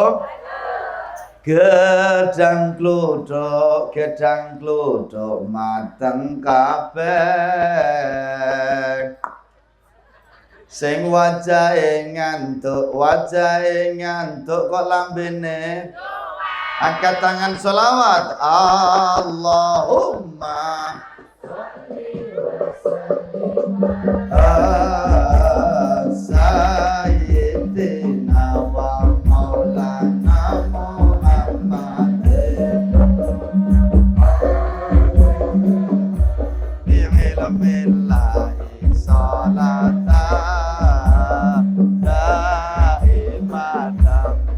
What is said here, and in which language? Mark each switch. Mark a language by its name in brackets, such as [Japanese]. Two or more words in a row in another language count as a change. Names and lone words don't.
[Javanese] Gedang klodhok mateng kabeh. Sing wajahe ngantuk kok lambene angkat tangan sholawat. [Arabic] اللهم سيدنا ومولانا محمد بعلم الله صلاة دائمة.